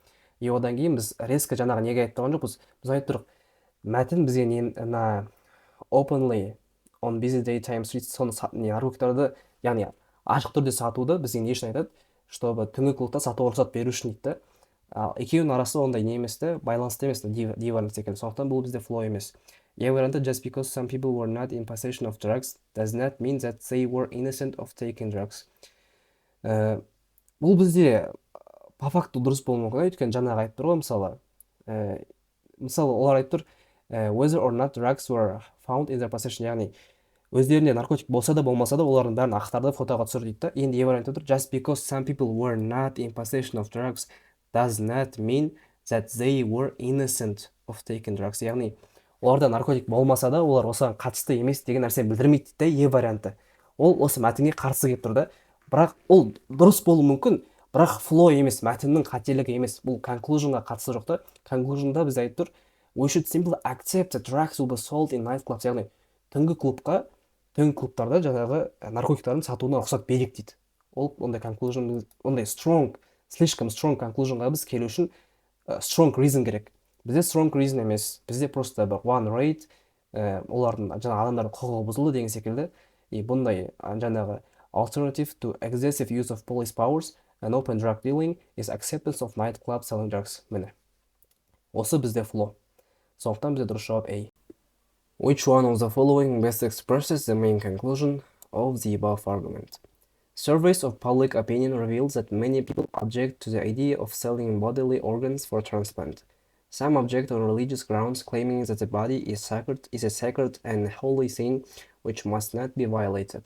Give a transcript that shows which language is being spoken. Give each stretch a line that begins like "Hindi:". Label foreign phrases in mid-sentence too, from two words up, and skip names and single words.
Kazakh: И одан кейін біз резко жаңағы неге айтып тұрған жоқпыз. Біз айтып тұрық, мәтін бізге
English: openly on busy daytime streets
Kazakh: соны наркотиктарды, яғни ашық түрде сатуды бізге не үшін айтады? Чтобы түнгі клубта сатуға рұқсат беру үшін дейді. Ал екеуінің арасы ондай не емес те, байланысты емес те, D варианты секілді. Сондықтан бұл бізде flow емес. E варианты
English: just because some people were not in possession of drugs does not mean that they were innocent of taking drugs.
Kazakh: Бұл бізде
Russian: по факту
Kazakh: дұрыс болуы мүмкін, өйткені жаңағы айтып тұр ғой, мысалы олар айтып тұр
English: whether or not drugs were found in their possession,
Kazakh: яғни өздерінде наркотик болса да болмаса да олардың бәрін ақтарды, фотоға түсір дейді да. Енді E варианты тұр
English: just because some people were not in possession of drugs does not mean that they were innocent of taking drugs,
Kazakh: яғни оларда наркотик болмаса да олар осыған қатысты емес деген нәрсені білдірмейді дейді да. E варианты ол осы мәтінге қарсы келіп тұр да. Бірақ ол дұрыс болуы мүмкін, бірақ flow емес, мәтіннің қателігі емес. Бұл conclusionға қатысы жоқ та. Conclusionда біз айтып тұр
English: we should simply accept that drugs will be sold in nightclubs,
Kazakh: яғни түнгі клубтарда жаңағы наркотиктардың сатуына рұқсат берейік дейді. Ол ондай conclusion, ондай слишком
English: strong conclusionға
Kazakh: біз келу үшін
English: strong reason
Kazakh: керек. Бізде
English: strong reason
Kazakh: емес, бізде просто бір
English: one rate,
Kazakh: олардың жаңағы адамдардың құқығы бұзылды деген секілді. И бұндай жаңағы
English: alternative to excessive use of police powers and open drug dealing is acceptance of nightclub selling drugs.
Kazakh: Міне. Осы бізде flow. Сондықтан бізде дұрыс жауап A.
English: Which one of the following best expresses the main conclusion of the above argument? Surveys of public opinion reveals that many people object to the idea of selling bodily organs for transplant. Some object on religious grounds, claiming that the body is a sacred and holy thing which must not be violated.